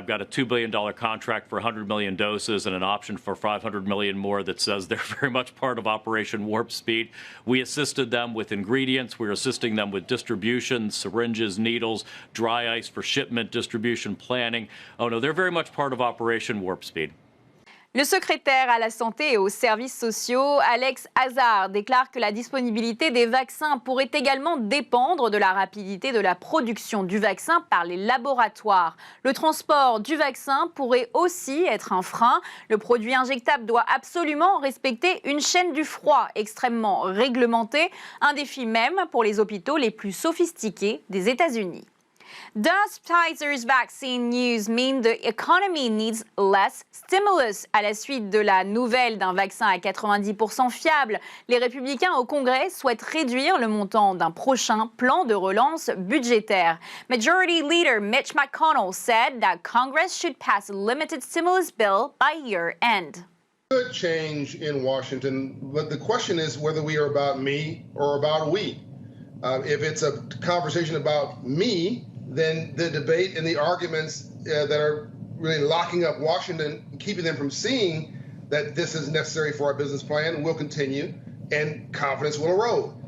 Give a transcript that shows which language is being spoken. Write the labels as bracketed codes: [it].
[en] I've got a $2 billion contract for 100 million doses and an option for 500 million more that says they're very much part of Operation Warp Speed. We assisted them with ingredients. We're assisting them with distribution, syringes, needles, dry ice for shipment, distribution, planning. Oh no, they're very much part of Operation Warp Speed. [fr] Le secrétaire à la santé et aux services sociaux, Alex Azar, déclare que la disponibilité des vaccins pourrait également dépendre de la rapidité de la production du vaccin par les laboratoires. Le transport du vaccin pourrait aussi être un frein. Le produit injectable doit absolument respecter une chaîne du froid extrêmement réglementée, un défi même pour les hôpitaux les plus sophistiqués des États-Unis. [en] Does Pfizer's vaccine news mean the economy needs less stimulus? [fr] À la suite de la nouvelle d'un vaccin à 90% fiable, les républicains au Congrès souhaitent réduire le montant d'un prochain plan de relance budgétaire. [en] Majority Leader Mitch McConnell said that Congress should pass a limited stimulus bill by year end. Good change in Washington, but the question is whether we are about me or about we. If it's a conversation about me, then the debate and the arguments that are really locking up Washington, keeping them from seeing that this is necessary for our business plan, will continue, and confidence will erode.